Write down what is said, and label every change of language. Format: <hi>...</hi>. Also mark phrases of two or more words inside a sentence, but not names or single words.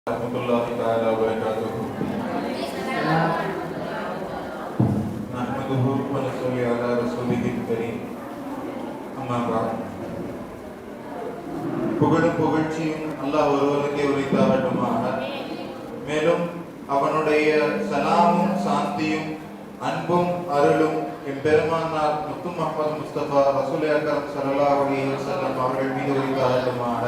<ar>ورحمة الله تعالى وبركاته. نحمده ونصلي على رسوله الكريم. أما بعد.</ar> <ta>புகழும் புகழ்ச்சியும் அல்லாஹ் ஒருவனுக்கே உரித்தாகட்டுமாக. மேலும் அவனுடைய சலாமும் சாந்தியும் அன்பும் அருளும் எம்பெருமானார் முத்து முஹம்மது முஸ்தபா ரசூல் அக்ரம்</ta> <ar>صلى الله عليه وسلم</ar> <ta>அவர்கள் மீது உரித்தாகட்டுமாக.</ta>